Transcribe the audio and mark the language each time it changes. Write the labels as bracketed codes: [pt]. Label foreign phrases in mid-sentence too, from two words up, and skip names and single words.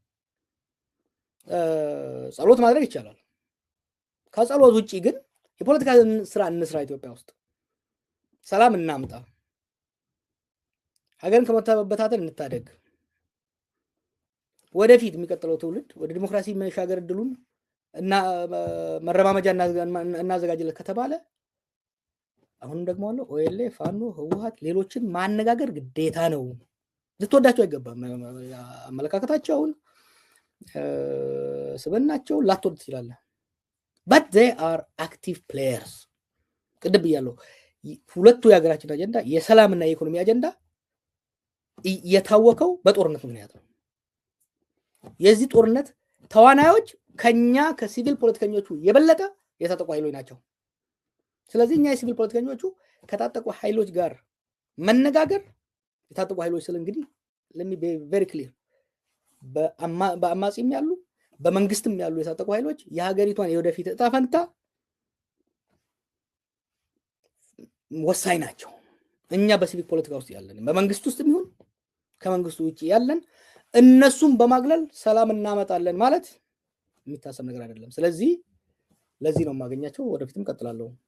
[am] ጸሎት ማድረግ ይቻላል። ከጸሎት ውጪ ግን የፖለቲካ ስራ እንስራ። ኢትዮጵያ ውስጥ ሰላም እናምጣ። ሀገርን ከመበታተን እንታደግ። ወደፊት የሚቀጥለው ትውልድ ወደ ዲሞክራሲ መሻገር እድሉን እና መረማመጃ እናዘጋጅለት ከተባለ አሁንም ደግሞ አለው ኦኤልኤ፣ ፋኖ፣ ህወሓት ሌሎችን ማነጋገር ግዴታ ነው። ልትወዳቸው አይገባም። አመለካከታቸውን ስብናቸውን ላትወድ ትችላለህ። [en] but they are active players። [am] ቅድም ብያለሁ። ሁለቱ የሀገራችን አጀንዳ የሰላምና የኢኮኖሚ አጀንዳ የታወቀው በጦርነት ምክንያት ነው። የዚህ ጦርነት ተዋናዮች ከኛ ከሲቪል ፖለቲከኞቹ የበለጠ የታጠቁ ኃይሎች ናቸው። ስለዚህ እኛ የሲቪል ፖለቲከኞቹ ከታጠቁ ኃይሎች ጋር መነጋገር የታጠቁ ኃይሎች ስለ እንግዲህ [en] let me be very clear [am] በአማጺም ያሉ በመንግስትም ያሉ የታጠቁ ኃይሎች የሀገሪቷን የወደፊት እጣ ፈንታ ወሳኝ ናቸው። እኛ በሲቪክ ፖለቲካ ውስጥ ያለን በመንግስት ውስጥ ይሁን ከመንግስቱ ውጪ ያለን እነሱም በማግለል ሰላም እናመጣለን ማለት የሚታሰብ ነገር አይደለም። ስለዚህ ለዚህ ነው የማገኛቸው። ወደፊትም ቀጥላለሁ።